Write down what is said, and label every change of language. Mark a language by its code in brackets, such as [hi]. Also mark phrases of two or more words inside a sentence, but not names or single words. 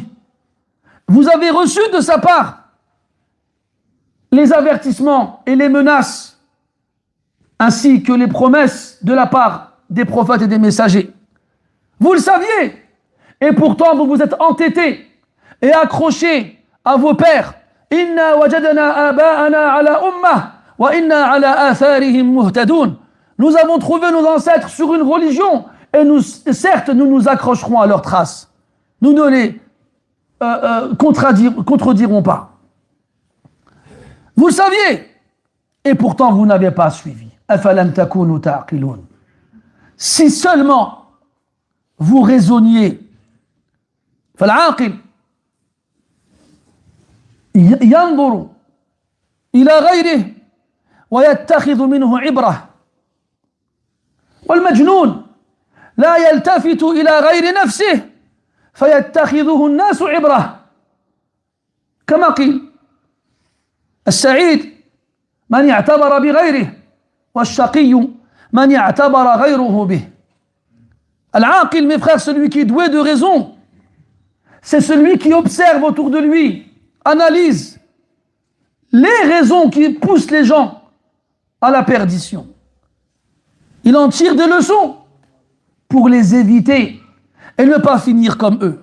[fr] Vous avez reçu de sa part les avertissements et les menaces, ainsi que les promesses de la part des prophètes et des messagers. Vous le saviez, et pourtant vous vous êtes entêtés et accrochés à vos pères. [ar] إنا وجدنا آباءنا على أمة وإنا على آثارهم مهتدون. [fr] Nous avons trouvé nos ancêtres sur une religion et nous, certes, nous nous accrocherons à leurs traces. Nous ne les contredirons pas. Vous le saviez, et pourtant vous n'avez pas suivi. [ar] أفلم تكونوا تعقلون. [fr] Si seulement vous raisonniez, [ar] فالعاقل ينظر إلى غيره ويتخذ منه عبرة والمجنون لا يلتفت إلى غير نفسه فيتخذه الناس عبرة كما قيل السعيد من اعتبر بغيره والشقي من اعتبر غيره به. [fr] Al-Aqil, mes frères, celui qui est doué de raison, c'est celui qui observe autour de lui, analyse les raisons qui poussent les gens à la perdition. Il en tire des leçons pour les éviter et ne pas finir comme eux.